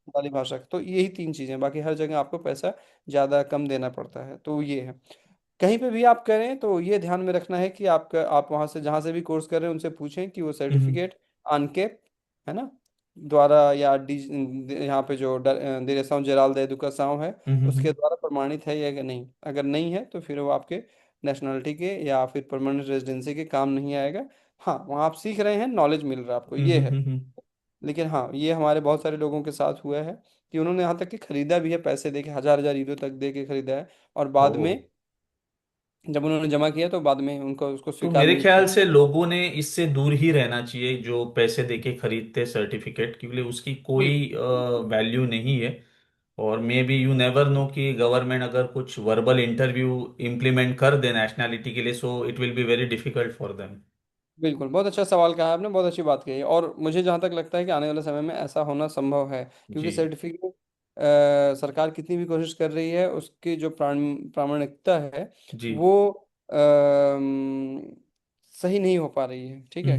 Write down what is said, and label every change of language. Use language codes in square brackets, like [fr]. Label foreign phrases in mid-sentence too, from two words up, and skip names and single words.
[hi] वाली भाषा। तो यही तीन चीज़ें, बाकी हर जगह आपको पैसा ज़्यादा कम देना पड़ता है, तो ये है। कहीं पे भी आप करें तो ये ध्यान में रखना है कि आप वहाँ से जहाँ से भी कोर्स कर रहे हैं उनसे पूछें कि वो हम्म। सर्टिफिकेट ANCAP, है ना, द्वारा, या यहाँ पे जो [pt] direção geral da educação [hi] है उसके हम्म। द्वारा प्रमाणित है या कि नहीं। अगर नहीं है तो फिर वो आपके नेशनलिटी के या फिर परमानेंट रेजिडेंसी के काम नहीं आएगा। हाँ, वहाँ आप सीख रहे हैं, नॉलेज मिल रहा है आपको, ये है। हम्म। लेकिन हाँ, ये हमारे बहुत सारे लोगों के साथ हुआ है कि उन्होंने यहाँ तक कि खरीदा भी है, पैसे दे के, 1,000 1,000 यूरो तक दे के खरीदा है, और ओ। बाद में जब उन्होंने जमा किया तो बाद में उनको उसको तो स्वीकार मेरे नहीं ख्याल किया। से लोगों ने इससे दूर ही रहना चाहिए, जो पैसे देके खरीदते सर्टिफिकेट, क्योंकि उसकी कोई बिल्कुल बिल्कुल। वैल्यू नहीं है। और [en] maybe you never know [hi] कि गवर्नमेंट अगर कुछ [en] verbal interview [hi] इम्प्लीमेंट कर दे नेशनैलिटी के लिए, [en] So it will be very difficult for them. [hi] बिल्कुल, बहुत अच्छा सवाल कहा आपने, बहुत अच्छी बात कही है, और मुझे जहाँ तक लगता है कि आने वाले समय में ऐसा होना संभव है, जी। क्योंकि सर्टिफिकेट सरकार कितनी भी कोशिश कर रही है, उसकी जो प्रामाणिकता है जी। वो सही नहीं हो पा रही है। ठीक है,